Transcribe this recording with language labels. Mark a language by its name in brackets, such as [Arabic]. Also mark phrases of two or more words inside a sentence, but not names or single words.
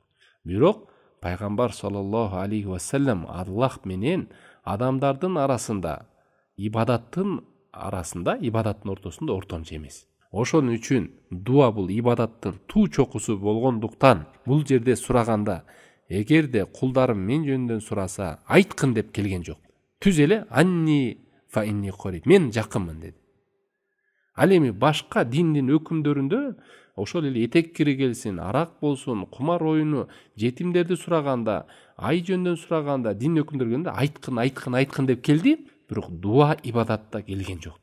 [Kyrgyz] Бирок пайгамбар [Arabic] صلى الله عليه وسلم [Kyrgyz] Аллах менен адамдардын арасында, ибадаттын ортосунда ортомчу эмес. Ошон үчүн дуа бул ибадаттын туу чокусу болгондуктан бул жерде сураганда эгерде кулдарым мен жөнүндөн сураса айткын деп келген жок. Түз эле [Arabic] عني فإني قريب, [Kyrgyz] мен жакынмын деди. Ал эми башка диндин өкүмдөрүндө ошол эле этек кири келсин, арак болсун, кумар оюну, жетимдерди сураганда, ай жөнүндөн сураганда, дин өкүмдөрү келгенде айткын деп келди, бирок дуа ибадатта келген жок.